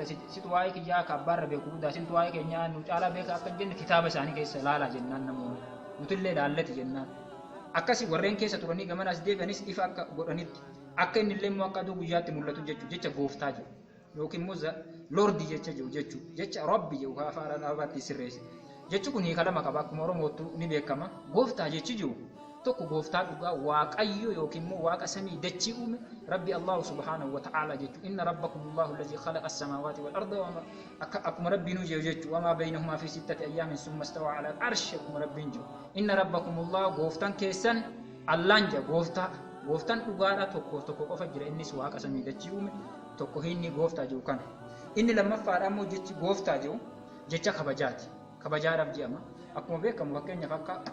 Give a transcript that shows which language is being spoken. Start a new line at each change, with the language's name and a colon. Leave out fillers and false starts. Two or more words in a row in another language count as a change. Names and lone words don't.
Oromo: situ waa'ee kiyyaa akka abbaarra beeku guddaa sintu waa'ee keenyaa nu caalaa beeka akka jenne kitaaba isaanii keessa laalaa jennaan namoonni nutillee laallati jennaan akkasi warreen keessa turanii gamanaas deebi'anis ifa akka godhanitti akka inni illee immoo akka aduu guyyaatti mul'atu jecha gooftaa jiru yookiin immoo lordi jecha jiru jecha rabbi jiru afaan arabaatti sirreesse jechi kun hiika lama qaba akkuma oromootti ni beekama gooftaa jechi jiru tokko gooftaa dhugaa waaqayyo yookiin immoo waaqa samii dachii uume rabbi
Arabic: الله سبحانه وتعالى
Oromo: jechu
Arabic: إن ربكم الله الذي خلق السماوات والأرض و
Oromo: akkuma rabbiinu jiru jechu
Arabic: وما بينهما في ستة أيام ثم استوى على العرش
Oromo: akkuma rabbiin jiru
Arabic: إن ربكم الله
Oromo: gooftaan keessan allaan jira gooftaan dhugaadha tokko qofa jira innis waaqa samii dachii uume tokko inni gooftaa jiru kana inni lammaffaadha immoo jechi gooftaa jiru jecha kabajaati kabajaadhaaf jedhama akkuma beekamu fakkeenyaaf akka